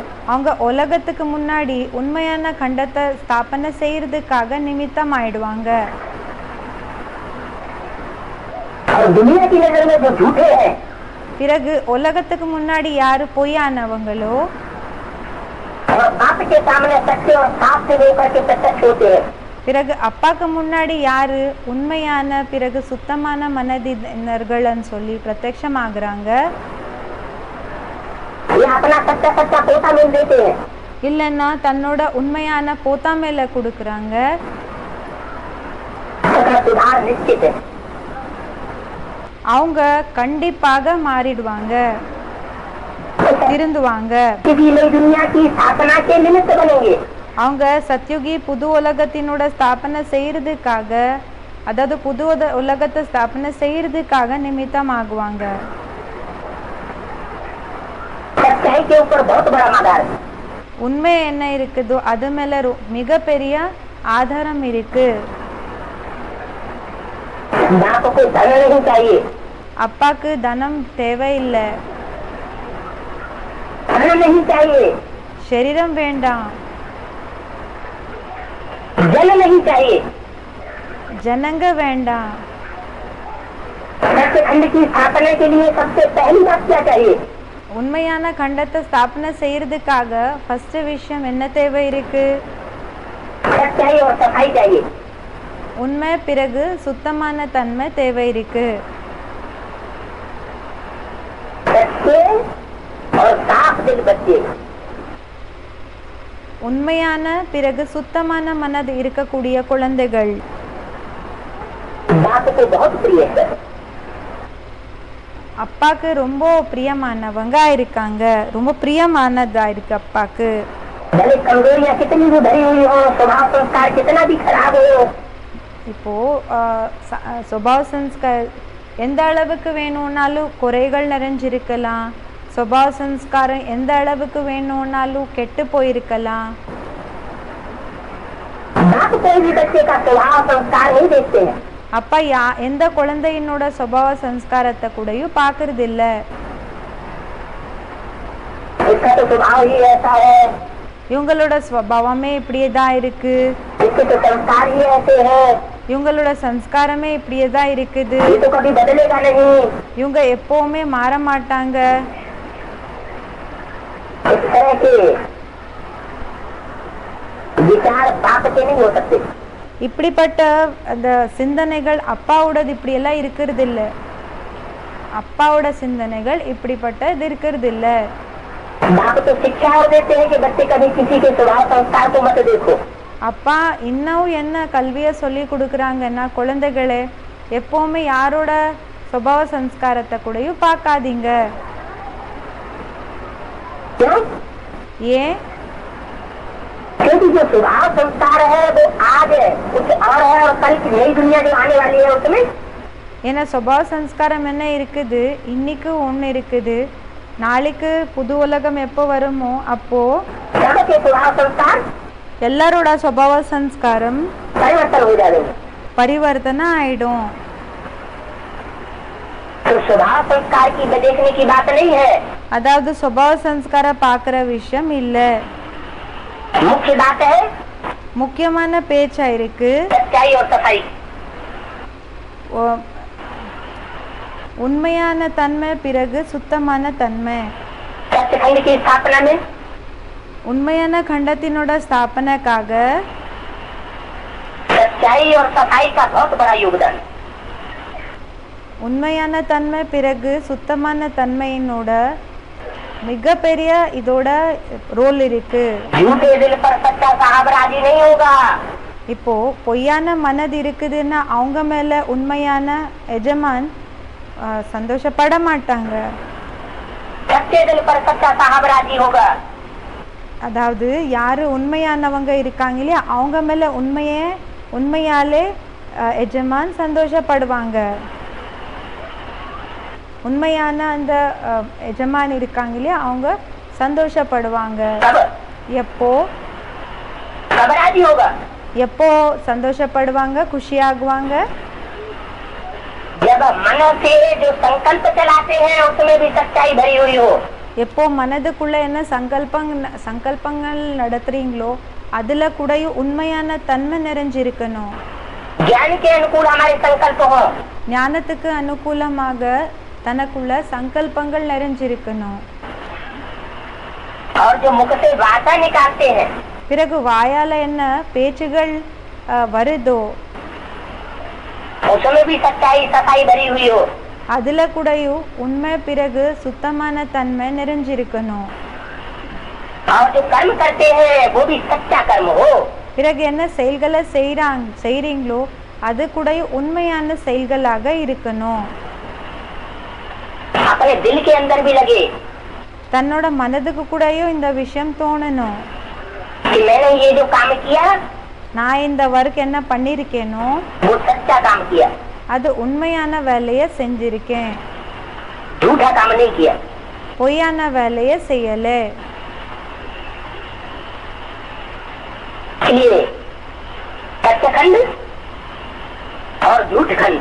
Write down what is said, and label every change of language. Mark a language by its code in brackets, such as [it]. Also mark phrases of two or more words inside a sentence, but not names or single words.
[ta] அவங்க உலகத்துக்கு முன்னாடி உண்மையான கண்டத்தை ஸ்தாபனை செய்யறதுக்காக நிமித்தம் ஆயிடுவாங்க. [hi] और और दुनिया की नजर में जो झूठे हैं [ta] பிறகு உலகத்துக்கு முன்னாடி யாரு பொய்யானவங்களோ [hi] और बाप के सामने सच्चे और साफ से होकर के प्रत्यक्ष होते हैं, [ta] பிறகு அப்பாக்கு முன்னாடி யாரு உண்மையான பிறகு சுத்தமான மனதினர்கள்னு சொல்லி பிரத்யட்சமாகறாங்க. [hi] ये अपना सच्चा सच्चा पोता मिल देते हैं, [ta] இல்லைன்னா தன்னோட உண்மையான போத்தா மேல கொடுக்கறாங்க. [hi] उसका सुधार निश्चित है. [ta] அவங்க கண்டிப்பாக மாறிடுவாங்க, திருந்துவாங்க. [hi] किसी नई दुनिया की स्थापना के निमित्त बनेंगे. [ta] அவங்க சத்யுகி புது உலகத்தினோட ஸ்தாபனை செய்யறதுக்காக, அதாவது புது உலகத்தை ஸ்தாபனை செய்யறதுக்காக நிமித்தம் ஆகுவாங்க. [hi] सच्चाई के ऊपर बहुत बड़ा आधार है. [ta] உண்மை என்ன இருக்குதோ அது மேல மிகப்பெரிய ஆதாரம் இருக்கு. [hi] बाप को धन नहीं चाहिए, [ta] அப்பாக்கு தனம் தேவையில்லை, [hi] धन नहीं चाहिए, [ta] சரீரம் வேண்டாம், [hi] जन नहीं चाहिए. [ta] ஜனங்க வேண்டாம். [hi] सत्यखंड की स्थापना के लिए सबसे पहली बात क्या चाहिए? [ta] உண்மையான கண்டத்தை ஸ்தாபனை செய்யறதுக்காக ஃபர்ஸ்ட் விஷயம் என்ன தேவை இருக்கு? [hi] सच्चाई और सफाई चाहिए. [ta] உண்மை பிறகு சுத்தமான தன்மை தேவை இருக்கு. [hi] सच्चे और साफ दिल बच्चे [ta] உண்மையான பிறகு சுத்தமான மனது இருக்கக்கூடிய குழந்தைகள் [hi] बाप को बहुत प्रिय है. [ta] அப்பாக்கு ரொம்ப பிரியமானவங்க இருக்காங்க, ரொம்ப பிரியமானதா இருக்கு அப்பாக்கு. [hi] भले कमजोरियां कितनी भी भरी हुई हो, स्वभाव संस्कार कितना भी खराब हो, [ta] இப்போ சுபாவ சன்ஸ்கார் எந்த அளவுக்கு வேணும்னாலும் குறைகள் நிறைஞ்சிருக்கலாம், சுபாவ சன்ஸ்காரம் எந்த அளவுக்கு வேணும்னாலும் கெட்டு போயிருக்கலாம். [hi] बाप कोई भी बच्चे का स्वभाव संस्कार नहीं देखते हैं. [ta] அப்பா எந்த குழந்தையினோட சுபாவ சன்ஸ்காரத்தை கூடயும் பாக்குறது இல்ல. [hi] इसका तो स्वभाव ही ऐसा है, [ta] இவங்களோட ஸ்வபாவமே இப்படியே தான் இருக்கு, [hi] इसके तो संस्कार ही ऐसे हैं, [ta] இவங்களோட சம்ஸ்காரமே இப்படியே தான் இருக்குது, [hi] ये तो कभी बदलेगा नहीं. [ta] இவங்க எப்பவுமே மாற மாட்டாங்க. [hi] इस तरह के विचार बाप के नहीं हो सकते. [ta] இப்படிப்பட்ட அந்த சிந்தனைகள் அப்பாவோடது இப்படி எல்லாம் இருக்கிறது இல்ல. அப்பாவோட சிந்தனைகள் இப்படிப்பட்ட இது இருக்கிறது இல்ல. [hi] बाप तो शिक्षा और देते हैं कि बच्चे कभी किसी के स्वभाव संस्कार को मत देखो. [ta] அப்பா இன்னும் என்ன கல்வியை சொல்லி கொடுக்குறாங்கன்னா, குழந்தைகளே எப்பவுமே யாரோட சுபாவ சம்ஸ்காரத்தை கூடயும் பார்க்காதீங்க. [hi] क्यों? [ta] ஏன்? [hi] क्योंकि जो स्वभाव संस्कार है वो आज है, कुछ और है, और कल की नई दुनिया जो आने वाली है उसमें [ta] ஏன்னா சுபாவ சம்ஸ்காரம் என்ன இருக்குது, இன்னைக்கு ஒன்று இருக்குது, நாளைக்கு புது உலகம் எப்போ வருமோ அப்போ [hi] सबके स्वभाव संस्कार [ta] எல்லாரோட சுபாவ சம்ஸ்காரம் [hi] परिवर्तन हो जाएंगे. [ta] பரிவர்த்தனை ஆயிடும். [hi] तो स्वभाव संस्कार की देखने की बात नहीं है. [ta] அதாவது சுபாவ சம்ஸ்கார பார்க்குற விஷயம் இல்லை. [hi] मुख्य बात है [ta] முக்கியமான பேச்சா இருக்கு [hi] सच्चाई और सफाई. [ta] உண்மையான தன்மை பிறகு சுத்தமான தன்மை. [hi] सत्यखंड की स्थापना में [ta] உண்மையான கண்டத்தினோட ஸ்தாபனைக்காக [hi] सच्चाई और सफाई का बहुत बड़ा योगदान. [ta] உண்மையான தன்மை பிறகு சுத்தமான தன்மையினோட மிகப்பெரிய இதோட ரோல் இருக்கு. [hi] झूठे दिल पर सच्चा साहब राजी नहीं होगा. [ta] இப்போ பொய்யான மனது இருக்குதுன்னா அவங்க மேல உண்மையான எஜமான் சந்தோஷப்பட மாட்டாங்க. [hi] सच्चे दिल पर सच्चा साहब राजी होगा. [ta] அதாவது யாரு உண்மையானவங்க இருக்காங்க இல்லையா, அவங்க மேல உண்மையாலே எஜமான் சந்தோஷப்படுவாங்க. உண்மையான அந்த எஜமான் இருக்காங்க இல்லையா, அவங்க சந்தோஷப்படுவாங்க. எப்போ [hi] कब राजी होगा? [ta] எப்போ சந்தோஷப்படுவாங்க, குஷியாகுவாங்க? [hi] जब मन से जो संकल्प चलाते हैं उसमें भी सच्चाई भरी हुई हो. [ta] எப்போ மனதுக்குள்ள என்ன சங்கல்பங்கள் நடத்துறீங்களோ அதுல கூட உண்மையான தன்மை நிறைஞ்சிருக்கணும். [hi] ज्ञान के अनुकूल हमारे संकल्प हो, [ta] ஞானத்துக்கு அனுகூலமாக தனக்குள்ள சங்கல்பங்கள் நிறைஞ்சிருக்கணும். [hi] और जो मुख से भाषा निकालते हैं [ta] பிறகு வாயால என்ன பேச்சுகள் வருதோ [hi] उसमें भी सच्चाई सफाई भरी हुई हो, [ta] அதுல கூடயும் உண்மை பிறகு சுத்தமான தன்மை நிறைஞ்சிருக்கணும். [hi] और जो कर्म करते हैं वो भी सच्चा कर्म हो, [ta] பிறகு என்ன செயல்களை செய்றீங்களோ அது கூடயும் உண்மையான செயல்களாக இருக்கணும். [hi] अपने दिल के अंदर भी लगे [ta] தன்னோட மனதுக்கு கூடயும் இந்த விஷயம் தோணணும். [hi] कि मैंने ये जो काम किया [ta] நான் இந்த ஒர்க் என்ன பண்ணிருக்கேனோ [hi] वो सच्चा काम किया, [ta] அது உண்மையான வேலையை செஞ்சிருக்கேன், [hi] झूठा काम नहीं किया। [ta] பொய்யான வேலையை செய்யல. [hi] इसलिए सत्यखंड और झूठ खंड,